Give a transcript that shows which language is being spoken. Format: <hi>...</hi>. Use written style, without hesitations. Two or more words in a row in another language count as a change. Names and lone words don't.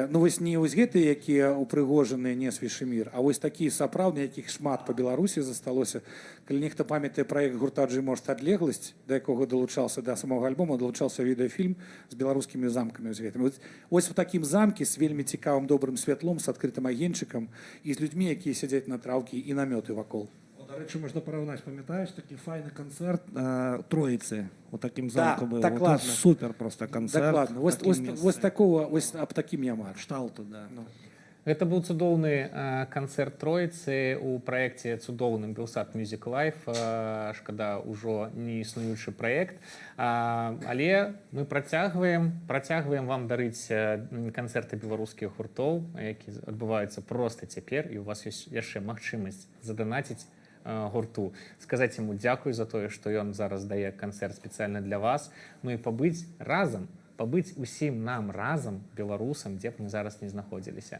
<be>Ну, вось не вось гэтыя, якія упрыгожаныя не Свішымір, а вось такія сапраўдныя, якіх шмат па Беларусі засталося. Калі нехта памятае праект гурта Джей Морс «Адлегласць», да якога далучаўся да самога альбома, далучаўся відэафільм з беларускімі замкамі. Вось у такім замкі з вельмі цікавым добрым святлом, з адкрытым агеньчыкам і з людзьмі, якія сядзяць на траўкі і намёты вакол.</be> <uk>До речі, можна порівняти, пам'ятаєш, такий файний концерт Троїці, у таким замку був. Так, ладно. Супер просто концерт.</uk> <be>Дакладна. Вось такого, вось аб такім я мару. Шталту, да. Гэта быў цудоўны канцэрт Троіцы ў праекце цудоўным Белсат Music Life. Шкада, ўжо не існуючы праект. Але мы працягваем вам дарыць канцэрты беларускіх гуртоў, які адбываюцца проста цяпер, і у вас ёсць яшчэ магчымасць заданаціць гурту, сказаць яму дзякуй за тое, што ён зараз дае канцэрт спецыяльна для вас, ну і пабыць разам, пабыць усім нам разам, беларусам, дзе б мы зараз не знаходзіліся.</be>